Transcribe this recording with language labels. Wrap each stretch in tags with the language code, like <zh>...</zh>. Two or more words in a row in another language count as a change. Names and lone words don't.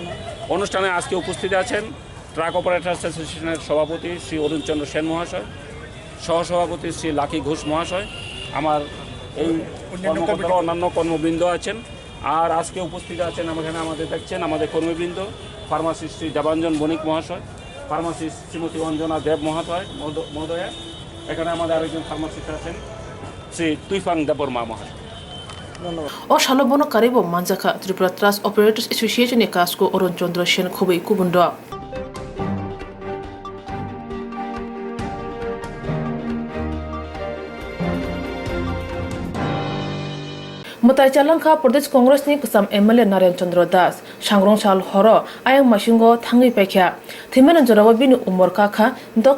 <bn>অনুষ্ঠানে আজকে উপস্থিত আছেন ট্রাক অপারেটর্স অ্যাসোসিয়েশনের সভাপতি শ্রী অরুণ চন্দ্র সেন মহাশয়, সহসভাপতি শ্রী লাকি ঘোষ মহাশয়, আমার এই অন্যান্য কর্মবৃন্দ আছেন। আর আজকে উপস্থিত আছেন এখানে আমাদের দেখছেন আমাদের কর্মীবৃন্দ, ফার্মাসিস্ট শ্রী দেবাঞ্জন বণিক মহাশয়, ফার্মাসিস্ট শ্রীমতী অঞ্জনা দেব মহোদয়া, এখানে আমাদের আরেকজন ফার্মাসিস্ট আছেন শ্রী তুইফাং দেববর্মা মহাশয়। ধন্যবাদ।</bn> <trp>O shalobono karibo manjaka Tripura Trust Operators Association e kasko Oron Chandra Sen khobei kubundo. Mutai Chalangka Pradesh Congress ni kusam MLA Narayan Chandra Das Shangrong Sal Horo ayang masingo thangi paikha Thimanan Jorawa binu umor kakha dok</trp>